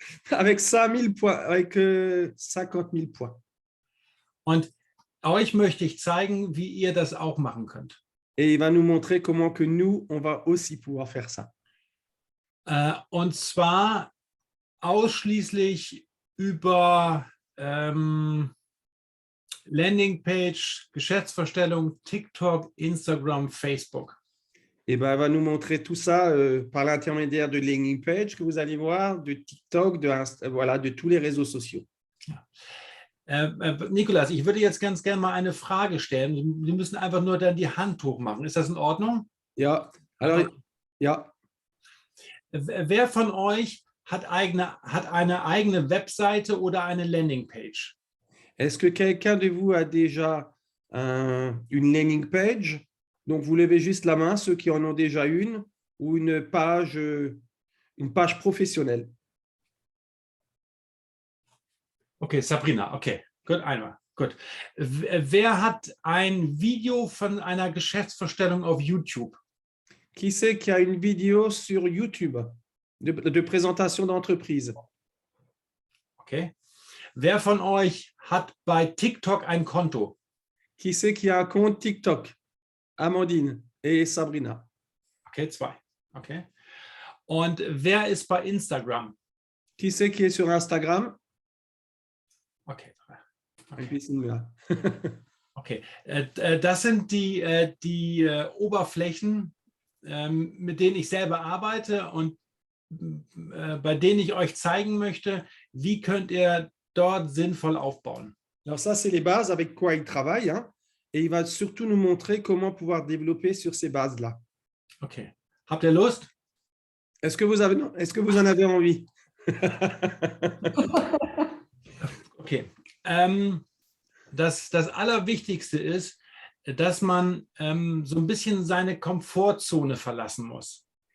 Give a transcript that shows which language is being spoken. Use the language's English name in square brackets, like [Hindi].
[French] Avec 5000 points, avec 50 000 points. [German] Und euch möchte ich zeigen, wie ihr das auch machen könnt. [French] Et il va nous montrer comment que nous, on va aussi pouvoir faire ça. [German] Und zwar ausschließlich über Landingpage, Geschäftsvorstellung, TikTok, Instagram, Facebook. [French] Et ben, elle va nous montrer tout ça par l'intermédiaire de landing page que vous allez voir, de TikTok, voilà, de tous les réseaux sociaux. [German] Nikolas, ich würde jetzt ganz gerne mal eine Frage stellen. Sie müssen einfach nur dann die Hand hoch machen. Ist das in Ordnung? Ja, alors, ja. Wer von euch hat eine eigene Webseite oder eine Landingpage? [French] Est-ce que quelqu'un de vous a déjà une landing page? Donc, vous levez juste la main, ceux qui en ont déjà une, ou une page professionnelle. [German] Okay, Sabrina, okay, gut, einmal, gut. Wer hat ein Video von einer Geschäftsvorstellung auf YouTube? [French] Qui c'est qui a une vidéo sur YouTube de présentation d'entreprise? Okay. [German] Wer von euch hat bei TikTok ein Konto? [French] Qui c'est qui a un compte TikTok? Amandine et Sabrina. Okay, 2. Okay. [German] Und wer ist bei Instagram? [French] Qui c'est qui est sur Instagram? Okay, 3. Et puis, c'est nous là. Okay. [German] Das sind die Oberflächen, mit denen ich selber arbeite und bei denen ich euch zeigen möchte, wie könnt ihr dort sinnvoll aufbauen. [French] Alors ça, c'est les bases avec quoi il travaille, hein, et il va surtout nous montrer comment pouvoir développer sur ces bases-là. [German] Okay. Habt ihr Lust? [French] Est-ce que vous en avez envie? Okay. [German] Das Allerwichtigste ist, dass man so ein bisschen seine Komfortzone verlassen muss.